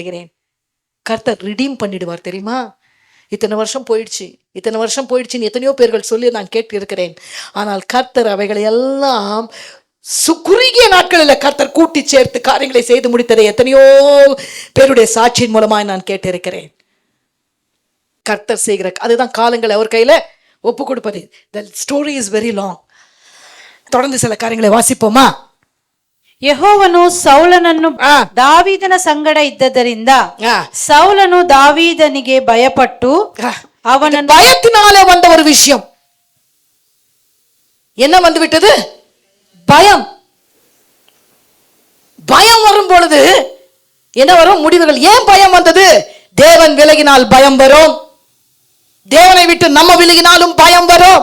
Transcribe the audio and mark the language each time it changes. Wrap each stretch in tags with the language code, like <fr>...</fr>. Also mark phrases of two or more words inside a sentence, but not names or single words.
<ta>நான் சொல்கிறேன், கர்த்தர் ரிடீம் பண்ணிடுவார் தெரியுமா? இத்தனை வருஷம் போயிடுச்சுன்னு எத்தனையோ பேர்கள் சொல்லி நான் கேட்டு இருக்கிறேன். ஆனால் கர்த்தர் அவைகளை எல்லாம் குறுகிய நாட்களில் கர்த்தர் கூட்டி சேர்த்து காரியங்களை செய்து முடித்ததை எத்தனையோ பேருடைய சாட்சியின் மூலமாய் நான் கேட்டிருக்கிறேன். கர்த்தர் செய்கிற அதுதான் காலங்களை அவர் கையில ஒப்பு கொடுப்பது.</ta> <en>The story is very long.</en> <ta>தொடர்ந்து சில காரியங்களை வாசிப்போமா?</ta> <kn>ಯೆಹೋವನು ಸೌಲನನ್ನು ದಾವೀದನ ಸಂಗಡ ಇದ್ದದರಿಂದ ಸೌಲನು ದಾವೀದನಿಗೆ ಭಯಪಟ್ಟು அவனன்</kn> <ta>பயத்தினாலே வந்த ஒரு விஷயம் என்ன வந்து விட்டது? பயம். பயம் வரும் பொழுது என்ன வரும்? முடிவுகள். ஏன் பயம் வந்தது? தேவன் விலகினால் பயம் வரும். தேவனை விட்டு நம்ம விலகினாலும் பயம் வரும்.</ta>